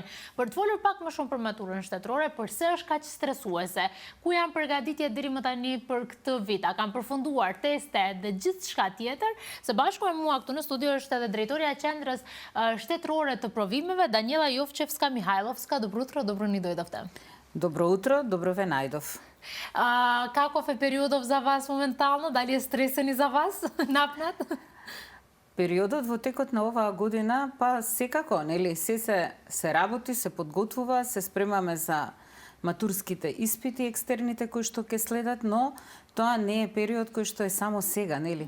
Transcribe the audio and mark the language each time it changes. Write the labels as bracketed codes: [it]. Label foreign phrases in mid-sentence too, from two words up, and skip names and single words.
[sq] Për të folur pak më shumë për maturën shtetërore, përse është kaq stresuese? Ku janë përgatitjet deri më tani për këtë vit? A kanë përfunduar teste dhe gjithçka tjetër? Së bashku me mua këtu në studio është edhe drejtoria e qendrës shtetërore të provimeve, Daniela Jovchevska-Mihajlovska. [mk] Dobro утро, добро ни дојдовте. Добро утро, добро ве најдов. Каков е периодов за вас моментално? Дали е стресен и за вас? Напнат? Периодот во текот на оваа година, па секако, нели, се работи, се подготвува, се спремаме за матурските испити екстерните кои што ќе следат, но тоа не е период кој што е само сега, нели?